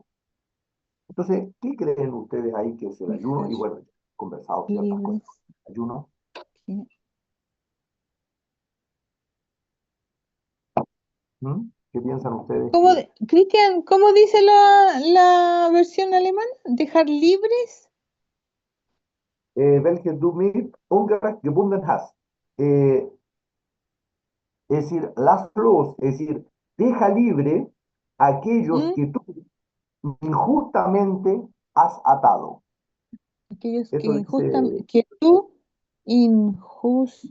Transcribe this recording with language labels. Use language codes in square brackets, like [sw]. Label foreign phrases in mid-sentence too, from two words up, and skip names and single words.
[es] Entonces, ¿qué creen ustedes ahí que es el ayuno? dejar Y bueno, he conversado ciertas cosas. libres. Ayuno. que- ¿Qué piensan ustedes ¿Cómo, que Cristian, cómo dice la versión alemana? ¿Dejar libres? [de] welche du mit Ungerecht gebunden hast? [es] Eh, es decir, las los, es decir, deja libre a aquellos ¿Mm? que tú injustamente has atado. Aquellos Eso dice, que tú injustamente